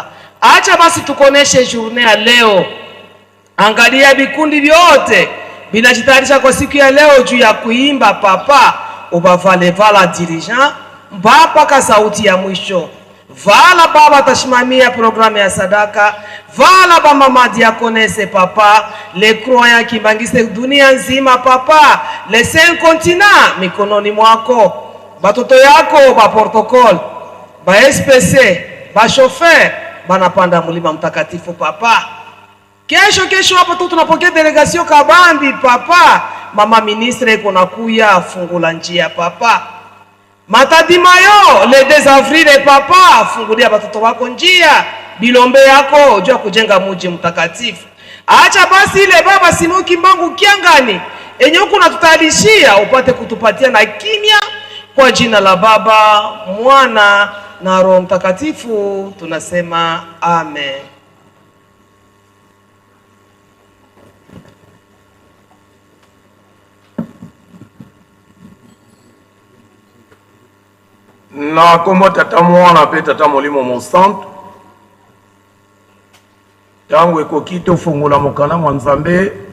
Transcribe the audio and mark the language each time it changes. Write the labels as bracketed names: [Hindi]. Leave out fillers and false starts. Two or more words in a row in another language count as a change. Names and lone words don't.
[Swahili] Acha basi tukoneshe journée ya leo. Angalia vikundi vyote vinajitayarisha kwa siku ya leo juu ya kuimba Papa. Ubavale vala dirigeant mpaka sauti ya mwisho. Vala Baba atashimamia programu ya sadaka. Vala ba mama diakonese Papa, [French] le croyants [Swahili] Kimbangiste dunia nzima Papa, le 5 continents mikononi mwako. Batoto yako ba protocol, ba SPC, ba chauffeur banapanda mulima mtakatifu Papa. Kesho hapo tu tunapokea delegation kabambi Papa. Mama ministre iko nakuya fungula njia Papa. Matadimayo [French] le 2 avril [Swahili] Papa, fungulia batoto wako njia, bilombe yako jua kujenga mji mtakatifu. Acha basi ile Baba Simo Kimbangu Kiangani enye huko natutayarishia upate kutupatia na kimya, kwa jina la Baba, Mwana na Roho Mtakatifu tunasema amen. [Lingala] Na kombo tata mwana pe tata molimo monsanto tango ekoki tofungula mokanda mwa Nzambe